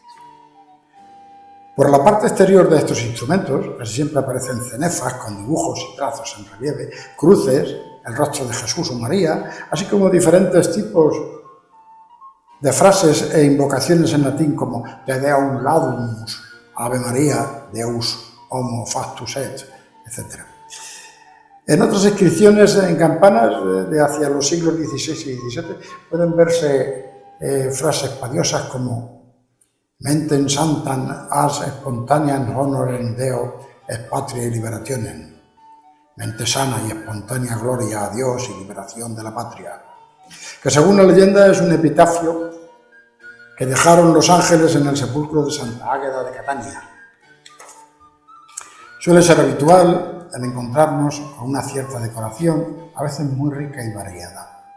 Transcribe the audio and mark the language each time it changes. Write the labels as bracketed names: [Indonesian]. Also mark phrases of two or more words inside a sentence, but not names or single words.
[Spanish] Por la parte exterior de estos instrumentos casi siempre aparecen cenefas con dibujos y trazos en relieve, cruces, el rostro de Jesús o María, así como diferentes tipos de frases e invocaciones en latín como [Latin] Te Deum Laudamus, Ave María, Deus Homo Factus Et, [Spanish] etc. En otras inscripciones en campanas de hacia los siglos XVI y XVII pueden verse frases padiosas como [Latin] Mentem santam as spontaneam honorem Deo et patriae liberationem. [Spanish] Mente sana y espontánea gloria a Dios y liberación de la patria. Que según la leyenda es un epitafio que dejaron los ángeles en el sepulcro de Santa Águeda de Catania. Suele ser habitual el encontrarnos con una cierta decoración, a veces muy rica y variada.